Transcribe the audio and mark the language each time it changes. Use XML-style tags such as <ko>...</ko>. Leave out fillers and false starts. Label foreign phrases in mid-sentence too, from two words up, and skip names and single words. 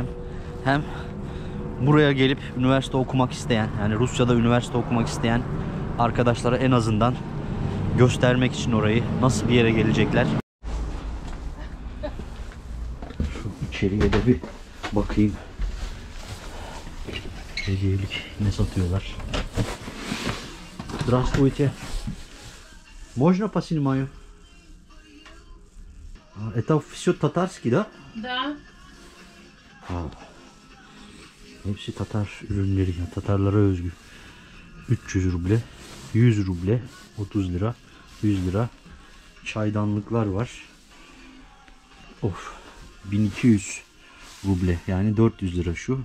<tr>Hem buraya gelip üniversite okumak isteyen, yani Rusya'da üniversite okumak isteyen arkadaşlara en azından göstermek için orayı, nasıl bir yere gelecekler. Şu içeriye de bir bakayım. Hediyelik ne satıyorlar?</tr> <ru>Здравствуйте. Можно поснимаю? Это все татарский, да? Да.</ru> <tr>Hepsi Tatar ürünleri, yani Tatarlara özgü. 300 ruble, 100 ruble, 30 lira, 100 lira. Çaydanlıklar var. Of, 1200 ruble, yani 400 lira şu.</tr>